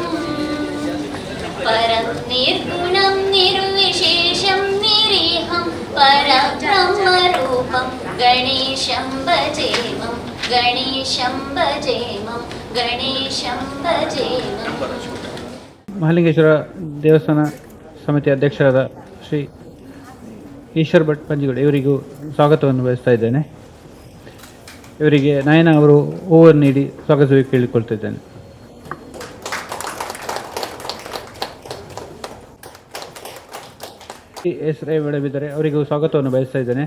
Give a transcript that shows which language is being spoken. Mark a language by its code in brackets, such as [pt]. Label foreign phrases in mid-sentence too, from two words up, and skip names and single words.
[sa] परं निर्गुणं निर्विशेषं निरीहं परब्रह्मरूपं गणेशं भजेमं, गणेशं भजेमं, गणेशं भजेमं. [kn] ಮಹಾಲಿಂಗೇಶ್ವರ ದೇವಸ್ಥಾನ ಸಮಿತಿ ಅಧ್ಯಕ್ಷರಾದ ಶ್ರೀ ಈಶ್ವರ್ ಭಟ್ ಪಂಜಿಗೋಡು ಇವರಿಗೂ ಸ್ವಾಗತವನ್ನು ಬಯಸ್ತಾ ಇದ್ದೇನೆ. ಇವರಿಗೆ ನಯನ ಅವರು ಹೂವನ್ನು ನೀಡಿ ಸ್ವಾಗತವಾಗಿ ಕೇಳಿಕೊಳ್ತಿದ್ದೇನೆ. ಎಸ್ ರೈ ಮೇಡಮ್ ಇದ್ದಾರೆ, ಅವರಿಗೂ ಸ್ವಾಗತವನ್ನು ಬಯಸ್ತಾ ಇದ್ದೇನೆ.